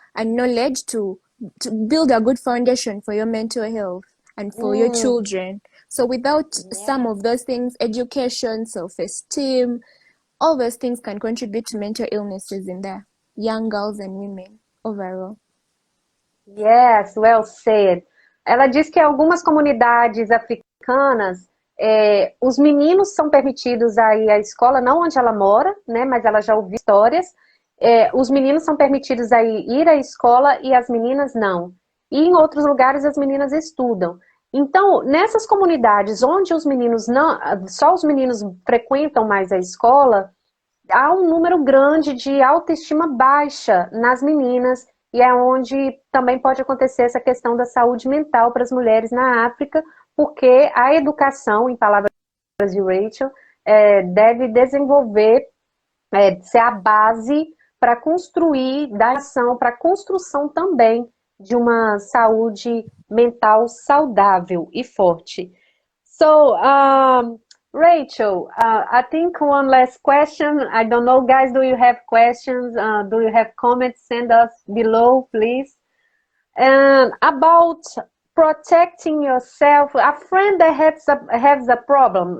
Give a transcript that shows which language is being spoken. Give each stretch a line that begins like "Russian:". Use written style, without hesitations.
English: and knowledge to build a good foundation for your mental health and for your children. So without some of those things, education, self-esteem, all those things can contribute to mental illnesses in the young girls and women overall. Yes, well said.
Portuguese: Ela diz que em algumas comunidades africanas, os meninos são permitidos a ir à escola, não onde ela mora, né, mas ela já ouviu histórias. Os meninos são permitidos a ir à escola e as meninas não. E em outros lugares as meninas estudam. Então, nessas comunidades onde os meninos não, só os meninos frequentam mais a escola, há um número grande de autoestima baixa nas meninas, e é onde também pode acontecer essa questão da saúde mental para as mulheres na África, porque a educação, em palavras de Rachel, deve desenvolver, ser a base para construir, dar ação para a construção também de uma saúde mental saudável e forte.
English: So, Rachel, I think one last question. I don't know, guys, do you have questions? Do you have comments? Send us below, please. And about protecting yourself, a friend that has a problem.